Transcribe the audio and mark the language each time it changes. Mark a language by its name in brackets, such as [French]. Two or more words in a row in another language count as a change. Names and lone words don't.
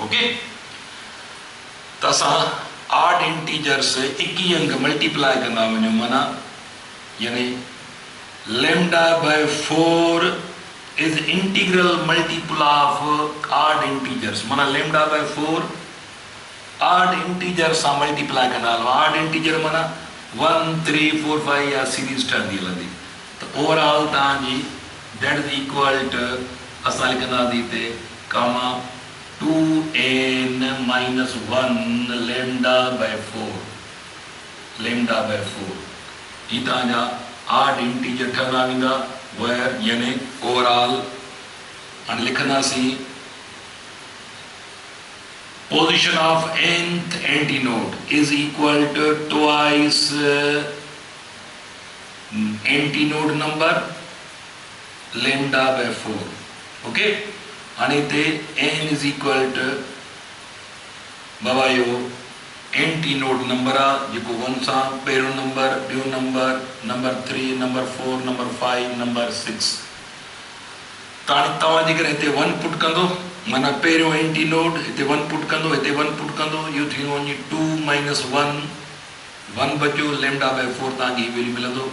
[Sindhi] ओके, त असां [English] odd integers [Sindhi] 21 अंक मल्टीप्लाई कंदा वञूं माना यानी λ/4 [English] is integral multiple of odd integers [Sindhi] माना λ/4 [English] odd integer [Sindhi] सां मल्टीप्लाई कंदा हलो. [English] odd integer [Sindhi] माना 1 3 4 5 या सीरीज ठहंदी हलंदी. त ओवरऑल तव्हांजी [English] that is equal to [Sindhi] असां लिखंदासीं हिते कामा 2n minus 1 λ/4 ही तव्हांजा [English] odd integer [Sindhi] ठहंदा वेंदा where यानी ओवरऑल. हाणे लिखंदासीं [English] position of nth antinode is equal to twice antinode number λ/4. [Sindhi] ओके, हाणे हिते n [English] is equal to [Sindhi] बाबा इहो [English] antinode number [Sindhi] आहे जेको 1 सां पहिरियों नंबर ॿियो नंबर 3 नंबर 4 नंबर 5 नंबर 6. त हाणे तव्हां जेकॾहिं हिते 1 पुट कंदो माना पहिरियों एंटी नोड हिते 1 पुट कंदो हिते 1 पुट कंदो इहो थींदो वञी 2 - 1 बचियो λ/4 तव्हांखे हीअ वैल्यू मिलंदो.